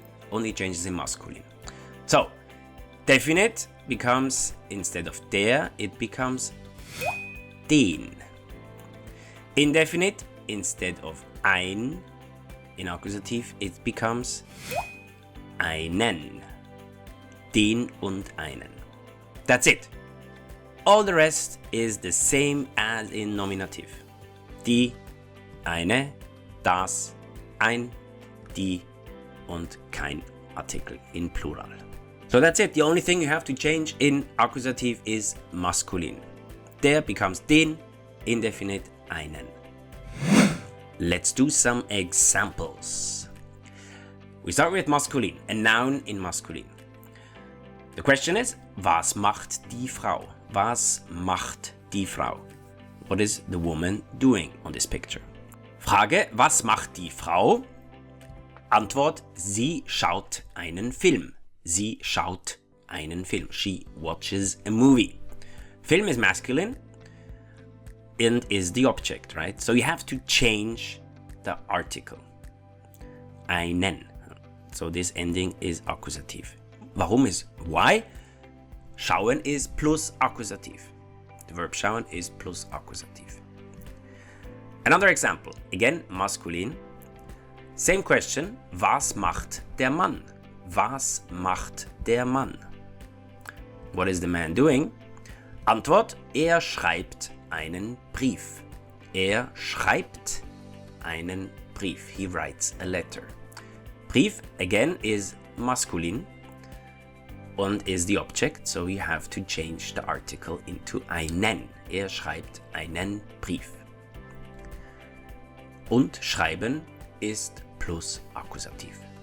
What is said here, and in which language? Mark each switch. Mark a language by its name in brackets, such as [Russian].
[English] Only changes in masculine. So, definite becomes, instead of der, it becomes den. Indefinite, instead of ein. In Akkusativ, it becomes einen. [German] Den und einen. [English] That's it. All the rest is the same as in Nominative. [German] Die, eine, das, ein, die und kein Artikel in Plural. [English] So that's it. The only thing you have to change in Akkusativ is maskulin. Der becomes den, indefinite, einen. Let's do some examples. We start with maskulin, a noun in maskulin. The question is, [German] was macht die Frau? Was macht die Frau? [English] What is the woman doing on this picture? [German] Frage, was macht die Frau? Antwort, sie schaut einen Film. Sie schaut einen Film. [English] She watches a movie. Film is masculine and is the object, right? So you have to change the article. Einen. So this ending is Akkusativ. Warum is why? Schauen is plus Akkusativ. The verb schauen is plus Akkusativ. Another example, again maskulin. Same question, [German] was macht der Mann? Was macht der Mann? [English] What is the man doing? [German] Antwort, er schreibt einen Brief. Er schreibt einen Brief. [English] He writes a letter. Brief, again, is maskulin and is the object, so you have to change the article into einen. [German] Er schreibt einen Brief. Und schreiben ist plus Akkusativ.